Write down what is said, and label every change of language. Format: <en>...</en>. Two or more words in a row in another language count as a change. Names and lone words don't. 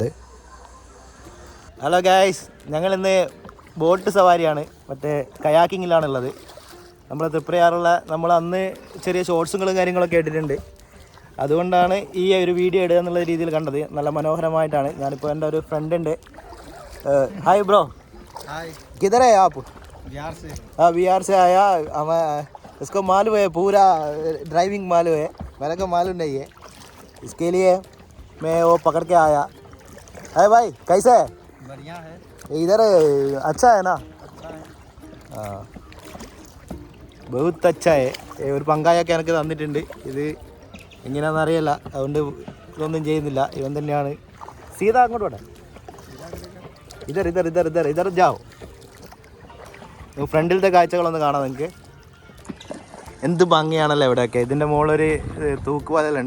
<en>hello guys,</en> <ml>ഞങ്ങളിന്ന് ബോട്ട് സവാരിയാണ്, മറ്റേ കയാക്കിങ്ങിലാണുള്ളത്. നമ്മൾ തൃപ്രയാറുള്ള നമ്മൾ അന്ന് ചെറിയ ഷോർട്സുകളും കാര്യങ്ങളൊക്കെ ഇട്ടിട്ടുണ്ട്. അതുകൊണ്ടാണ് ഈ ഒരു വീഡിയോ ഇടുക എന്നുള്ള രീതിയിൽ കണ്ടത്. നല്ല മനോഹരമായിട്ടാണ്. ഞാനിപ്പോൾ എൻ്റെ ഒരു ഫ്രണ്ട് ഉണ്ട്.</ml> <en>hi bro,</en> <hi>हाय, किधर है आप? बिहार से। हाँ, बिहार से आया। हमें इसको मालूम है, पूरा ड्राइविंग मालूम है, मेरे को मालूम नहीं है। इसके लिए मैं वो पकड़ के आया है। भाई कैसा है? बढ़िया है। इधर अच्छा है ना? अच्छा है। हाँ, बहुत अच्छा है.</hi> <ml>ഒരു പങ്കായൊക്കെ എനിക്ക് തന്നിട്ടുണ്ട്. ഇത് എങ്ങനെയാണെന്ന് അറിയില്ല, അതുകൊണ്ട് ഇതൊന്നും ചെയ്യുന്നില്ല. ഇവൻ തന്നെയാണ്. സീതാ അങ്ങോട്ട് പോട്ടെ.</ml> <hi>इधर इधर इधर इधर इधर जाओ.</hi> <ml>ഫ്രണ്ടിലത്തെ കാഴ്ചകളൊന്ന് കാണാം നിങ്ങൾക്ക്. എന്ത് ഭംഗിയാണല്ലോ ഇവിടെയൊക്കെ. ഇതിൻ്റെ മുകളിലൊരു തൂക്കുപാലുണ്ട്.</ml>